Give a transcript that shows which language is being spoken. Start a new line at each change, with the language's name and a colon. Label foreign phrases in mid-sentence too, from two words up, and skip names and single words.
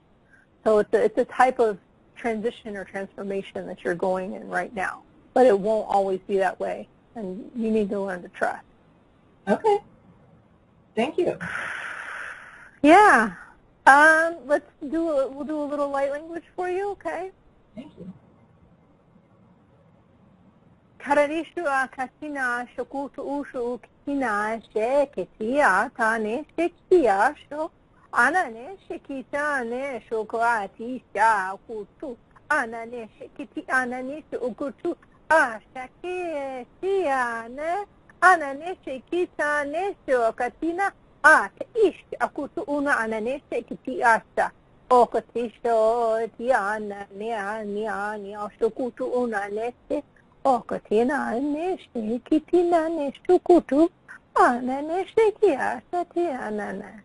English: So it's a type of transition or transformation that you're going in right now. But it won't always be that way. And you need to learn to trust. Okay. Thank you. Yeah. We'll do a little light language for you, okay? Thank you. Kararishu akatina shokutu ushu ukina sheketia tane shekia sho anane shekita ne shokuati sha kutu anane shekiti anane ukutu ashake tiane anane shekita ne shokatina ish akutu una anane shekiti asha okatisho tiana ne shokutu una ne Okatina neshte kitina neshtukutu ana neshtekia satianana.